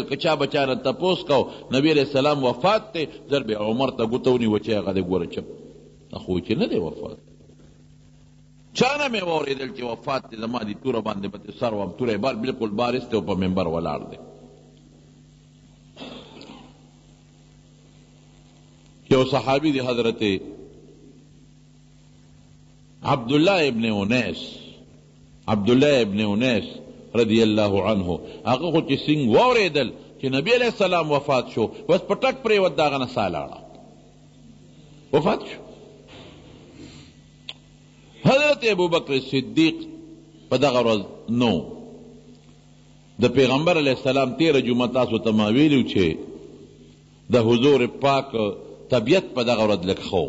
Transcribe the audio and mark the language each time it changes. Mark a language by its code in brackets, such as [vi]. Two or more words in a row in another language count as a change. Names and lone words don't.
[ps] که چا بچا نه تپوس کو نبی [ar] علیہ السلام [ps] وفات دی، زر به عمر ته ګوته ونیوه چې هغه دی ګوره چپ، خو چې نه دی وفات. چا نه مې واورېدل چې وفات دی، زما دې توره باندې به سر وام. توره بار بالکل بارست دی او په منبر ولاړ دی. یو صحابي دی حضرت عبداللہ ابن انیس [ar] رضی اللہ عنہ، [ps] هغه خو چې څنګه واورېدل چې نبی [ar] علیہ السلام [ps] وفات شو، بس په ټک پرېوت، د هغه نه ساه لاړه، وفات شو. حضرت ابوبکر صدیق په دغه ورځ نو د پیغمبر [ar] علیہ السلام [ps] تیره جمعه تاسو ته ما ویلو چې د حضور پاک طبیعت په دغه ورځ لږ ښه و.